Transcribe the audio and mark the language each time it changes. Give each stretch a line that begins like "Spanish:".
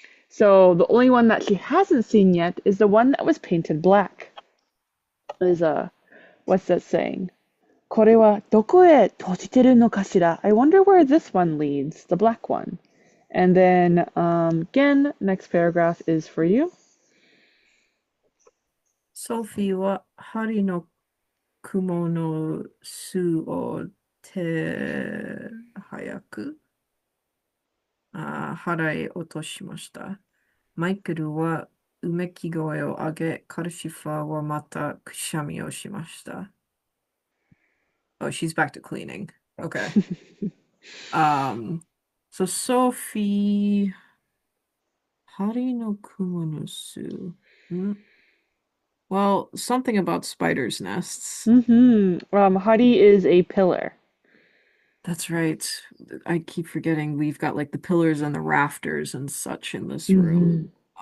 English: So the only one that she hasn't seen yet is the one that was painted black. Is what's that saying?
Japanese: これはどこへ閉じてるのかしら?
English: I wonder where this one leads, the black one. And then again, next paragraph is for you.
Japanese: ソフィーは針の雲の巣を手早く払い落としました。マイケルはうめき声を上げ、カルシファーはまたくしゃみをしました。
English: Oh, she's back to cleaning. Okay. So Sophie,
Japanese: 針の雲の巣.
English: Well, something about spiders' nests. Hadi is a pillar. That's right. I keep forgetting we've got like the pillars and the rafters and such in this room.